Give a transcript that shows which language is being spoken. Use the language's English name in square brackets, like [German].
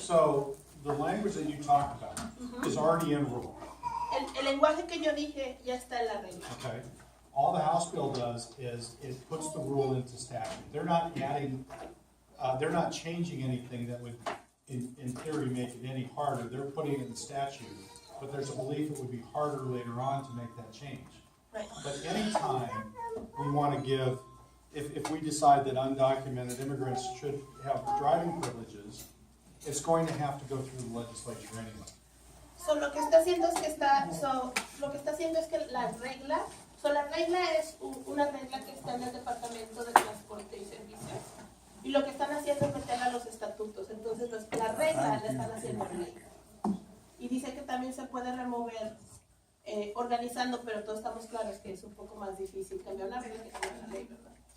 [English] So the language that you talked about is already in rule. [Spanish] El lenguaje que yo dije ya está en la regla. [English] Okay. All the House bill does is it puts the rule into statute. They're not adding, they're not changing anything that would, in theory, make it any harder. They're putting it in statute. but there's a belief it would be harder later on to make that change. Right. But anytime we want to give, if we decide that undocumented immigrants should have driving privileges, it's going to have to go through the legislature anyway. [Spanish] So lo que está haciendo es que la regla es una regla que está en el Departamento de Transporte y Servicios. Y lo que están haciendo es meterla a los estatutos. Entonces la regla la están haciendo ley. Y dice que también se puede remover organizando, pero todos estamos claros que es un poco más difícil cambiar una regla que cambiar la ley, ¿verdad?